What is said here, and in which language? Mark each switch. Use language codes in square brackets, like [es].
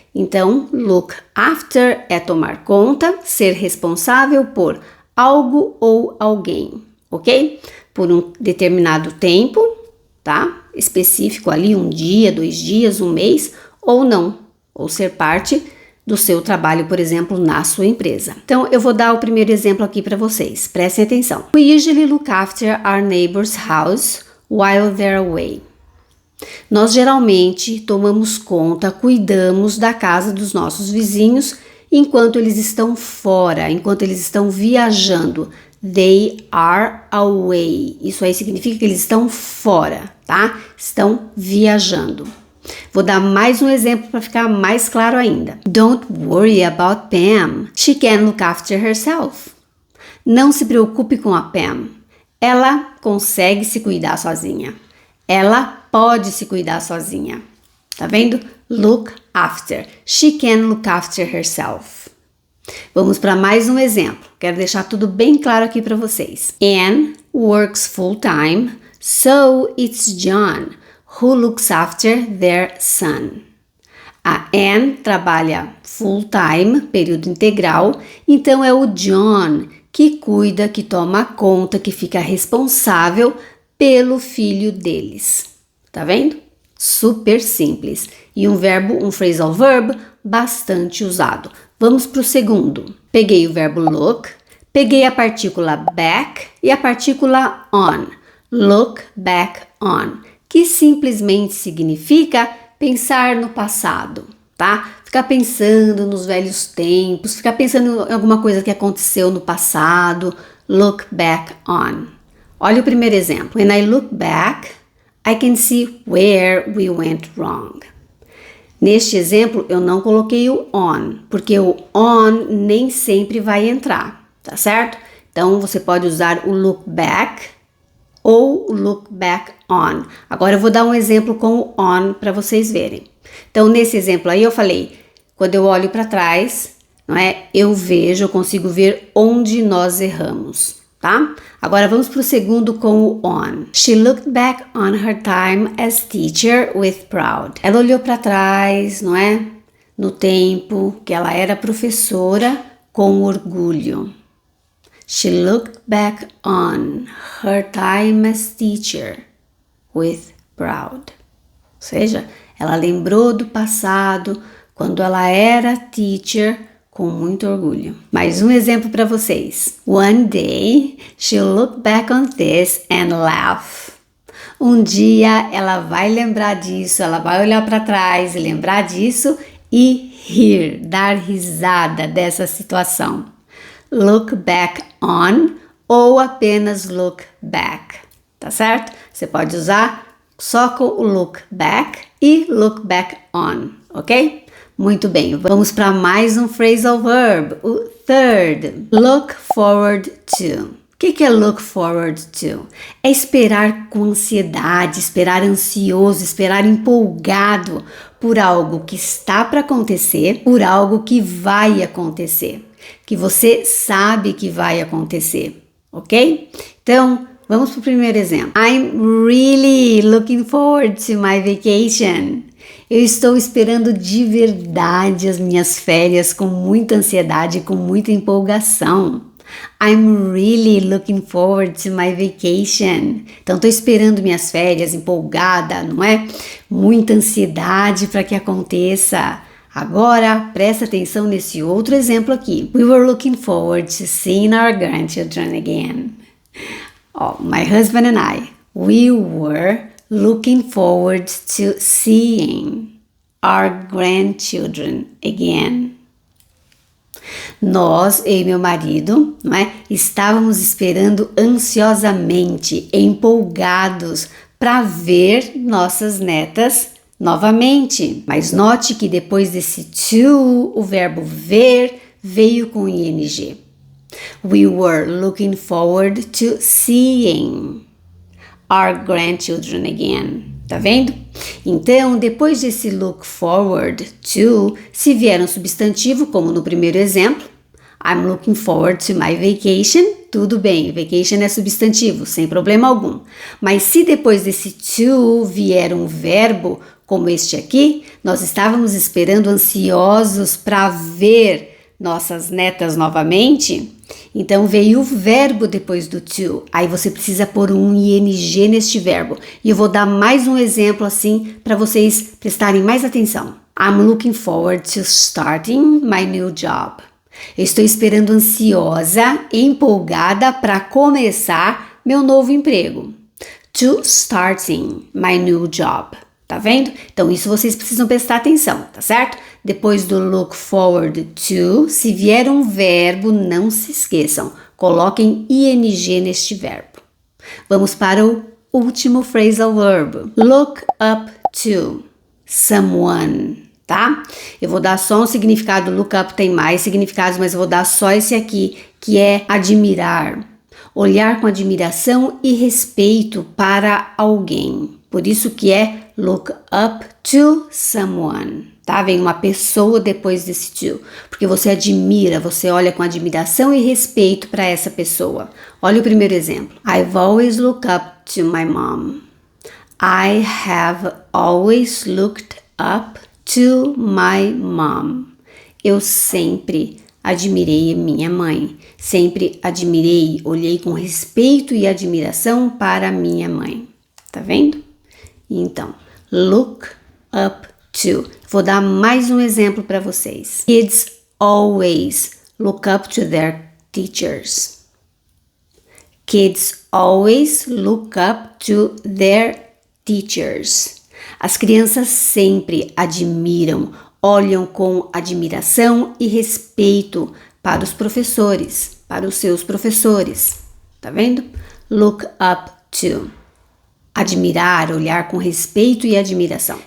[pt] Então, look after é tomar conta, ser responsável por algo ou alguém, ok? Por um determinado tempo, tá? Específico ali, um dia, 2 dias, um mês, ou não, ou ser parte do seu trabalho, por exemplo, na sua empresa. Então, eu vou dar o primeiro exemplo aqui para vocês, prestem atenção. [en] We usually look after our neighbor's house while they're away. [pt] Nós geralmente tomamos conta, cuidamos da casa dos nossos vizinhos enquanto eles estão fora, enquanto eles estão viajando. [en] They are away. [pt] Isso aí significa que eles estão fora, tá? Estão viajando. Vou dar mais um exemplo para ficar mais claro ainda. [en] Don't worry about Pam. She can look after herself. [pt] Não se preocupe com a Pam. Ela consegue se cuidar sozinha. Ela pode se cuidar sozinha. Tá vendo? [en] Look after. She can look after herself. [pt] Vamos para mais um exemplo. Quero deixar tudo bem claro aqui para vocês. [en] Anne works full-time, so it's John who looks after their son. [pt] A Anne trabalha full-time, período integral, então é o John que cuida, que toma conta, que fica responsável pelo filho deles. Tá vendo? Super simples. E um phrasal verb bastante usado. Vamos para o segundo. Peguei o verbo look, peguei a partícula back e a partícula on. Look back on, que simplesmente significa pensar no passado, tá? Ficar pensando nos velhos tempos, ficar pensando em alguma coisa que aconteceu no passado. Look back on. Olha o primeiro exemplo. [en] When I look back, I can see where we went wrong. [pt] Neste exemplo, eu não coloquei o on, porque o on nem sempre vai entrar, tá certo? Então, você pode usar o look back ou o look back on. Agora, eu vou dar um exemplo com o on para vocês verem. Então, nesse exemplo aí, eu falei, quando eu olho para trás, não é? Eu consigo ver onde nós erramos, tá? Agora, vamos para o segundo com o on. [en] She looked back on her time as teacher with proud. [pt] Ela olhou para trás, não é? No tempo que ela era professora com orgulho. [en] She looked back on her time as teacher with proud. [pt] Ou seja, ela lembrou do passado quando ela era teacher com muito orgulho. Mais um exemplo para vocês. [en] One day, she'll look back on this and laugh. [pt] Um dia ela vai lembrar disso, ela vai olhar para trás e lembrar disso e rir, dar risada dessa situação. Look back on ou apenas look back, tá certo? Você pode usar só com o look back e look back on, ok? Muito bem, vamos para mais um phrasal verb, o third. Look forward to. O que é look forward to? É esperar com ansiedade, esperar ansioso, esperar empolgado por algo que está para acontecer, por algo que vai acontecer, que você sabe que vai acontecer, ok? Então, vamos para o primeiro exemplo. [en] I'm really looking forward to my vacation. [pt] Eu estou esperando de verdade as minhas férias com muita ansiedade, com muita empolgação. [en] I'm really looking forward to my vacation. [pt] Então, estou esperando minhas férias, empolgada, não é? Muita ansiedade para que aconteça. Agora, presta atenção nesse outro exemplo aqui. [en] We were looking forward to seeing our grandchildren again. Oh, my husband and I, we were looking forward to seeing our grandchildren again. [pt] Nós, eu e meu marido, não é? Estávamos esperando ansiosamente, empolgados para ver nossas netas novamente. Mas note que depois desse to, o verbo ver veio com ing. We were looking forward to seeing our grandchildren again. Tá vendo? Então, depois desse look forward to, se vier um substantivo, como no primeiro exemplo, [en] I'm looking forward to my vacation, [pt] tudo bem, vacation é substantivo, sem problema algum. Mas se depois desse to vier um verbo, como este aqui, nós estávamos esperando ansiosos para ver nossas netas novamente, então veio o verbo depois do to, aí você precisa pôr um ing neste verbo, e eu vou dar mais um exemplo assim para vocês prestarem mais atenção. [en] I'm looking forward to starting my new job. [pt] Eu estou esperando ansiosa, empolgada para começar meu novo emprego. [en] To starting my new job. [pt] Tá vendo? Então, isso vocês precisam prestar atenção, tá certo? Depois do look forward to, se vier um verbo, não se esqueçam. Coloquem ing neste verbo. Vamos para o último phrasal verb. Look up to someone, tá? Eu vou dar só um significado. Look up tem mais significados, mas eu vou dar só esse aqui, que é admirar. Olhar com admiração e respeito para alguém. Por isso que é look up to someone. tá? Vem uma pessoa depois desse to, porque você admira, você olha com admiração e respeito para essa pessoa. Olha o primeiro exemplo. [en] I've always looked up to my mom. I have always looked up to my mom. [pt] Eu sempre admirei minha mãe. Sempre admirei, olhei com respeito e admiração para minha mãe. Tá vendo? Então, look up to. Vou dar mais um exemplo para vocês. [en] Kids always look up to their teachers. Kids always look up to their teachers. [pt] As crianças sempre admiram, olham com admiração e respeito para os professores, para os seus professores. Tá vendo? Look up to. Admirar, olhar com respeito e admiração.